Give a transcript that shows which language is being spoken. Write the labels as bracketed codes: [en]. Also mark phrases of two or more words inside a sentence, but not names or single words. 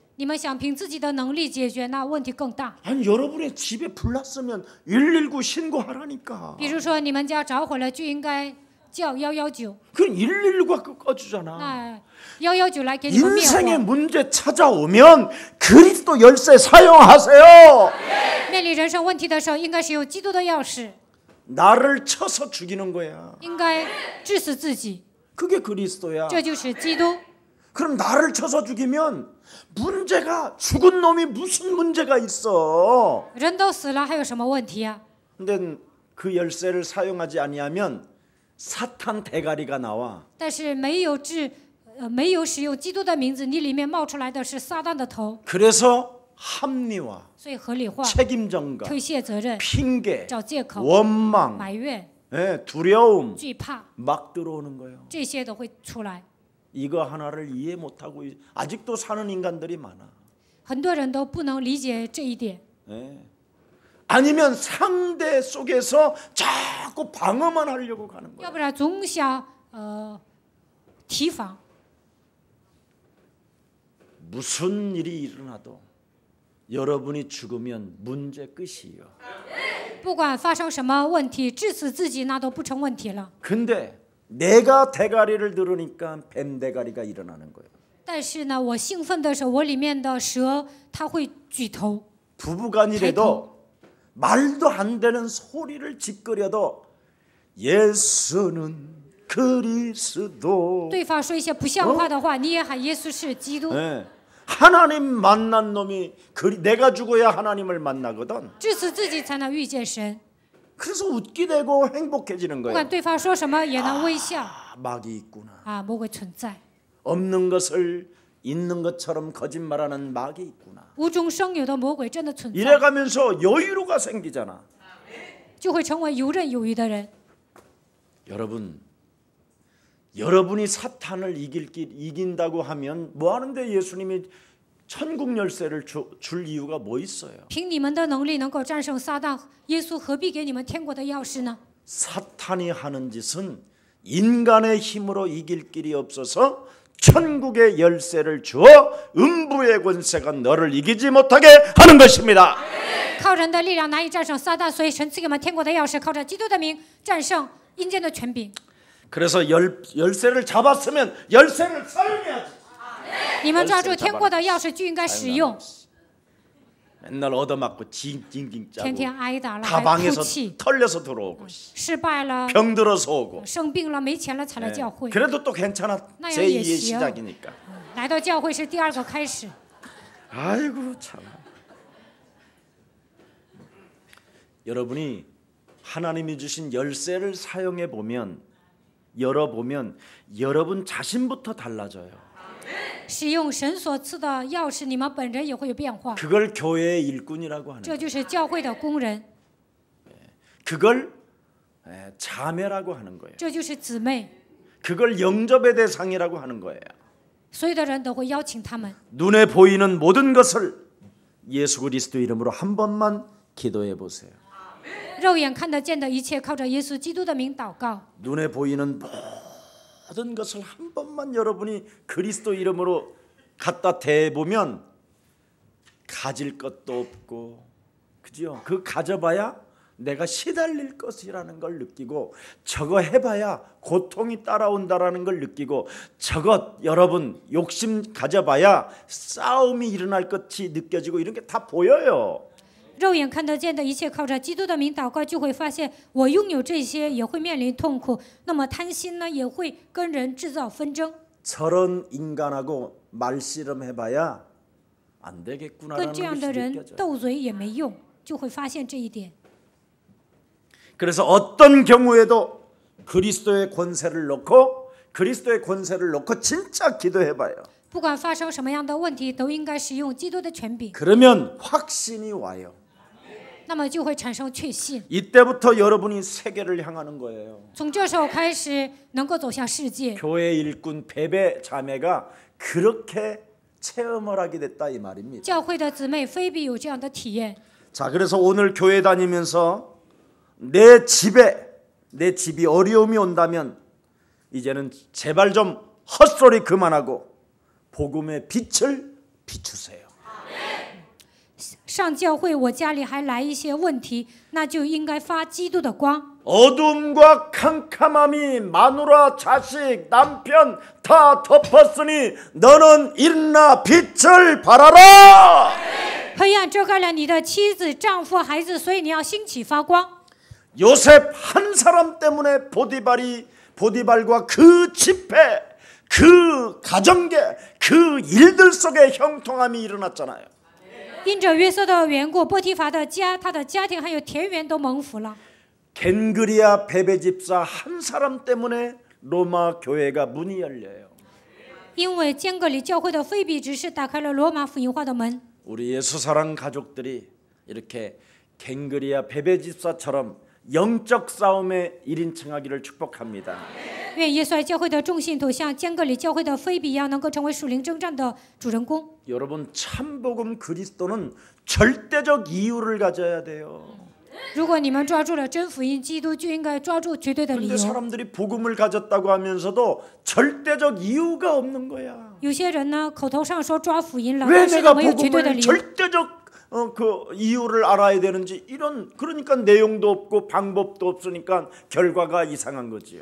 [zh] 你们想凭自己的能力解决，那问题更大。 [ko] 아니 여러분의 집에 불 났으면 119 신고하라니까. [zh] 比如说你们家着火了，就应该叫119， [ko] 그럼 119가 꺼주잖아. [zh] 那119来给你们灭 [ko] 인생의 [zh] 火。 [ko] 문제 찾아오면 그리스도 열쇠 사용하세요. [zh] 面临人生问题的时候，应该使用基督的钥匙， [ko] 나를 쳐서 죽이는 거야. [zh] 应该致死自己， [ko] 그게 그리스도야. [zh] 这就是基督。 [ko] 그럼 나를 쳐서 죽이면 문제가 죽은 놈이 무슨 문제가 있어. [zh] 人都死了，还有什么问题啊？ [ko] 근데 그 열쇠를 사용하지 아니하면 사탄 대가리가 나와. [zh] 但是没有使用基督的名字，你里面冒出来的是撒旦的头， [ko] 그래서 합리화, [zh] 所以合理化、 [ko] 책임 전가, [zh] 推卸责任、 [ko] 핑계, [zh] 找借口、 [ko] 원망, [zh] 埋怨、 [ko] 두려움 [zh] 惧怕， [ko] 막 들어오는 거예요. [zh] 这些都会出来。 [ko] 이거 하나를 이해 못하고 아직도 사는 인간들이 많아. [zh] 很多人都不能理解这一点， [ko] 아니면 상대 속에서 자꾸 방어만 하려고 가는 [zh] 要 [ko] 거야. [zh] 不然总想提防。 [ko] 무슨 일이 일어나도 여러분이 죽으면 문제 끝이에요. [zh] 不管发生什么问题，致死自己那都不成问题了。 [ko] 근데 내가 대가리를 들으니까 뱀 대가리가 일어나는 거예요. [zh] 但是呢，我兴奋的时候，我里面的蛇它会举头。 [ko] 부부간이라도 말도 안 되는 소리를 짓거려도 예수는 그리스도. [zh] 对方说一些不像话的话，你也喊耶稣是基督。 [ko] 네. 하나님 만난 놈이 내가 죽어야 하나님을 만나거든. [zh] 致死自己才能遇见神。 [ko] 그래서 웃게 되고 행복해지는 [zh] 不 [ko] 거예요. [zh] 管对方说什么，也能微笑。 [ko] 막이 있구나. [zh] 啊，魔鬼存在， [ko] 없는 것을 있는 것처럼 거짓말하는 막이 있구나. [zh] 无中生有的魔鬼真的存在， [ko] 이래가면서 여유로가 생기잖아. [zh] 就会成为游刃有余的人。 [ko] 여러분이 사탄을 이긴다고 하면 뭐 하는데 예수님이 천국 열쇠를 줄 이유가 뭐 있어요? [zh] 凭你们的能力能够战胜撒旦，耶稣何必给你们天国的钥匙呢？ [ko] 사탄이 하는 짓은 인간의 힘으로 이길 길이 없어서 천국의 열쇠를 주어 음부의 권세가 너를 이기지 못하게 하는 것입니다. [zh] 靠人的力量难以战胜撒旦，所以神赐给我们天国的钥匙，靠着基督的名战胜阴间的权柄。 [ko] 그래서 열쇠를 잡았으면 열쇠를 사용해야지. [zh] 你们抓住天国的钥匙就应该使用， [ko] 맨날 얻어맞고 징징징 [zh] 天 [ko] 짜고 [zh] 天挨打了 [ko] 다 [zh] 还哭 [ko] 방에서 [zh] 泣， [ko] 털려서 들어오고 [zh] 失败了、 [ko] 병들어서 오고 [zh] 生病了、没钱了才来教会。 [ko] 그래도 또 괜찮아. 나 제2의 예시요. 시작이니까. [zh] 来到教会是第二个开始。 [ko] 아이고 참. 여러분이 하나님이 주신 열쇠를 사용해 보면 열어보면 여러분 자신부터 달라져요. [zh] 使用神所赐的钥匙，你们本人也会有变化。 [ko] 그걸 교회의 일꾼이라고 하는 [zh] 这 [ko] 거예요. [zh] 就是教会的工人， [ko] 그걸 자매라고 하는 거예요. [zh] 这就是姊妹， [ko] 그걸 영접의 대상이라고 하는 거예요. [zh] 所有的人都会邀请他们。 [ko] 눈에 보이는 모든 것을 예수 그리스도 이름으로 한 번만 기도해 보세요. [zh] 肉眼看得见的一切，靠着耶稣基督的名祷告。 [ko] 눈에 보이는 모든 것을 한 번만 여러분이 그리스도 이름으로 갖다 대보면 가질 것도 없고, 그죠? 그 가져봐야 내가 시달릴 것이라는 걸 느끼고, 저거 해봐야 고통이 따라온다라는 걸 느끼고, 저것 여러분 욕심 가져봐야 싸움이 일어날 것이 느껴지고, 이런 게 다 보여요. [zh] 肉眼看得见的一切，靠着基督的名祷告，就会发现我拥有这些也会面临痛苦。那么贪心呢，也会跟人制造纷争。 [ko] 저런 인간하고 말씨름해봐야 안 [zh] 跟 [ko] 되겠구나라는 [zh] 这样的 [ko] 것이 [zh] 人 [ko] 느껴져요. [zh] 斗嘴也没用，就会发现这一点。 [ko] 그래서 어떤 경우에도 그리스도의 권세를 놓고 진짜 기도해봐요. [zh] 不管发生什么样的问题，都应该使用基督的权柄， [ko] 그러면 확신이 와요. [zh] 那么就会产生确信。 [ko] 이때부터 여러분이 세계를 향하는 거예요. [zh] 从这时候开始，能够走向世界。 [ko] 교회 일꾼 베베 자매가 그렇게 체험을 하게 됐다 이 말입니다. [zh] 教会的姊妹菲比有这样的体验。 [ko] 자, 그래서 오늘 교회 다니면서 내 집이 어려움이 온다면 이제는 제발 좀 헛소리 그만하고 복음의 빛을 비추세요. [zh] 上教会，我家里还来一些问题，那就应该发基督的光。 [ko] 어둠과 캄캄함이 마누라, 자식, 남편 다 덮었으니 너는 일어나 빛을 발하라. [zh] 黑暗遮盖了你的妻子、丈夫、孩子，所以你要兴起发光。 [ko] 요셉 한 사람 때문에 보디발과 그 집회, 그 가정계, 그 일들 속에 형통함이 일어났잖아요. [zh] 因着约瑟的缘故，波提乏的家、他的家庭还有田园都蒙福了。 [ko] 겐그리아 베베 집사 한 사람 때문에 로마 교회가 문이 열려요. [zh] 因为坚格里教会的菲比执事打开了罗马福音化的门。 [ko] 우리 예수사랑 가족들이 이렇게 겐그리아 베베 집사처럼 영적 싸움에 1인칭하기를 축복합니다. [zh] 愿耶稣爱教会的众信徒像坚格里教会的菲比一样，能够成为属灵征战的主人公。 [ko] 여러분 참복음 그리스도는 절대적 이유를 가져야 돼요. [zh] 如果你们抓住了真福音基督，就应该抓住绝对的理 [ko] 근데 [zh] 由。 [ko] 사람들이 복음을 가졌다고 하면서도 절대적 이유가 없는 거야. [zh] 有些人呢，口头上说抓福音了， [ko] 왜 [zh] 但是 [ko] 내가 [zh] 没有绝对的 [ko] 복음을 [zh] 理由。 [ko] 절대적 그 이유를 알아야 되는지 이런 그러니까 내용도 없고 방법도 없으니까 결과가 이상한 거지요.